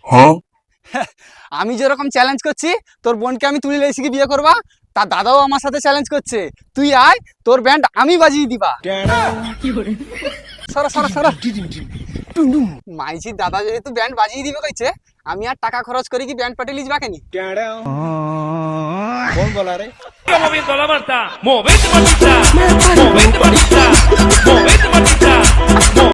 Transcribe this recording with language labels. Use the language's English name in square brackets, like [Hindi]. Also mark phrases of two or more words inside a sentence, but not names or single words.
[Bangla] আমি যেরকম চ্যালেঞ্জ করছি তোর বোনকে আমি তুলি লেছি কি বিয়ে করবা, তার দাদাও আমার সাথে চ্যালেঞ্জ করছে তুই আয় তোর ব্যান্ড আমি বাজিয়ে দিবা। সরা সরা সরা। মাইজির দাদা যেহেতু ব্যান্ড বাজিয়ে দিবে কইছে, আমি আর টাকা খরচ করি কি ব্যান্ড পার্টি লিজবা কেনি? কোন বলা রে? [Spanish] Moviendo la manta, movete matita, movete matita, movete matita.